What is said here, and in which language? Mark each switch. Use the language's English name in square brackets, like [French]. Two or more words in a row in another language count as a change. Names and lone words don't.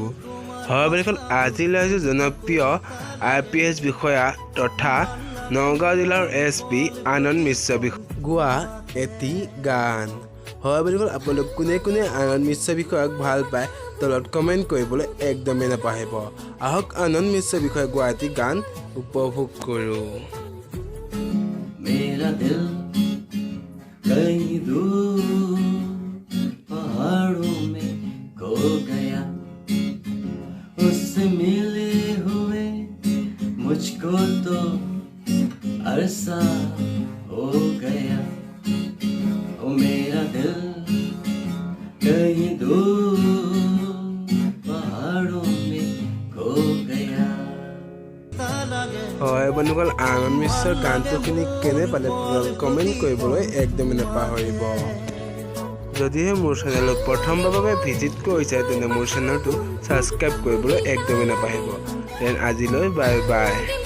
[Assamese] হয় বন্ধুসকল, আজি লৈ আহিছোঁ জনপ্ৰিয় IPS বিষয়া তথা নগাঁও জিলাৰ SP আনন্দ মিশ্ৰ গোৱা এটি গান। হয় বন্ধুসকল, আপোনালোক কোনে কোনে আনন্দ মিশ্ৰ বিষয়াক ভাল পায় তলত কমেণ্ট কৰিবলৈ একদমেই নাপাহৰিব। আহক আনন্দ মিশ্ৰ বিষয়ে গোৱা এটি গান উপভোগ কৰোঁ। [Hindi] मेरा दिल कहीं दूर पहाड़ों में खो गया, उससे मिले हुए मुझको तो अरसा हो गया। ओ मेरा दिल कहीं दूर पहाड़ों में खो गया। [Assamese] হয় বন্ধুসকল, আনন্দ মিশ্ৰৰ গানটো শুনি কেনে পালে কমেণ্ট কৰিবলৈ একদমেই নাপাহৰিব। যদিহে মোৰ চেনেলত প্ৰথমবাৰৰ বাবে ভিজিট কৰিছে তেনে মোৰ চেনেলটো ছাবস্ক্ৰাইব কৰিবলৈ একদমেই নাপাহৰিব। দেন আজিলৈ [English] bye bye.